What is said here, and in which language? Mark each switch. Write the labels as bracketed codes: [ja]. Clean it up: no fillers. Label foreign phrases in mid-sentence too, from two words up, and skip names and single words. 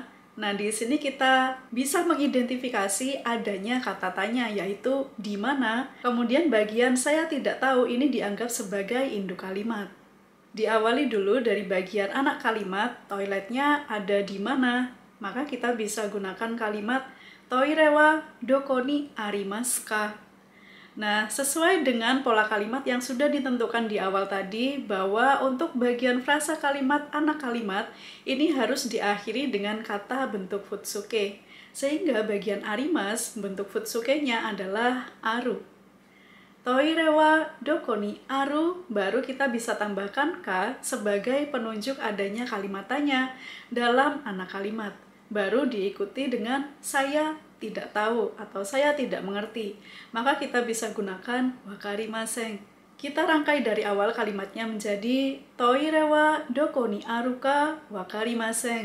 [id] Nah, di sini kita bisa mengidentifikasi adanya kata tanya, yaitu di mana. Kemudian bagian saya tidak tahu ini dianggap sebagai induk kalimat. Diawali dulu dari bagian anak kalimat, toiletnya ada di mana. Maka kita bisa gunakan kalimat [ja] トイレはどこにありますか. [id] Nah, sesuai dengan pola kalimat yang sudah ditentukan di awal tadi, bahwa untuk bagian frasa kalimat anak kalimat, ini harus diakhiri dengan kata bentuk futsuke. Sehingga bagian arimas, bentuk futsuke-nya adalah aru. [ja] トイレはどこにある, [id] baru kita bisa tambahkan ka sebagai penunjuk adanya kalimat tanya dalam anak kalimat. Baru diikuti dengan saya tidak tahu atau saya tidak mengerti. Maka kita bisa gunakan wakarimasen. Kita rangkai dari awal kalimatnya menjadi [ja] トイレはどこにあるかわかりません.